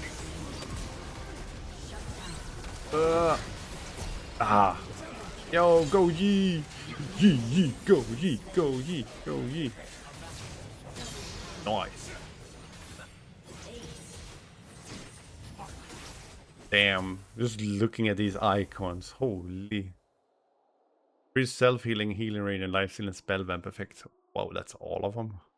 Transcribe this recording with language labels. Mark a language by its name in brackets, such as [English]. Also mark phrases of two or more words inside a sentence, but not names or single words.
[English] Ah. Yo, go Yi! Yi, Yi, go Yi, go Yi, go Yi. Nice. Damn, just looking at these icons, holy. Increase self-healing, healing rate, and life-stealing spell vamp effects. Wow, that's all of them.